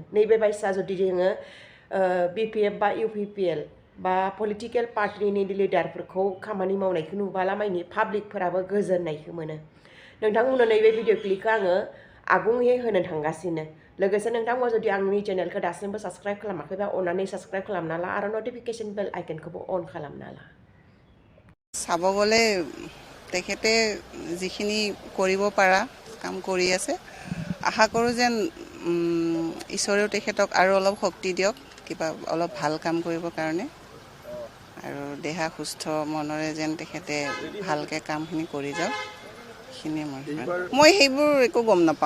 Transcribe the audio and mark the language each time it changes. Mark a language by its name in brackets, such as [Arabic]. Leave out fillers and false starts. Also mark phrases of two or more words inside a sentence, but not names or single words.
[Bodo] नैबे बायसा जुदि जोङो BPF बा UPPL बा [English] political party [Bodo] लिडारफोरखौ खामानि मावनायखौ नुबाला मानि पाब्लिकफोराबो गोजोननायखौ मोनो। नोंथांमोननो नैबे भिडिअ क्लिपखौ आङो आबुङै होनो थांगासिनो। लोगोसे नोंथांमोना जुदि आंनि चेनेलखौ दासिमबो साबस्क्राइब खालामाखैबा अननानै साबस्क्राइब खालामना ला आरो [English] notification bell [Bodo] आइकनखौबो अन खालामना ला। [Assamese] চাব গ'লে তেখেতে যিখিনি কৰিব পাৰা কাম কৰি আছে। আশা কৰোঁ যেন ঈশ্বৰেও তেখেতক আৰু অলপ শক্তি দিয়ক কিবা অলপ ভাল কাম কৰিবৰ কাৰণে আৰু দেহা সুস্থ মনৰে যেন তেখেতে ভালকৈ কামখিনি কৰি যাওক সেইখিনিয়ে মই সেইবোৰ একো গম নাপাওঁ।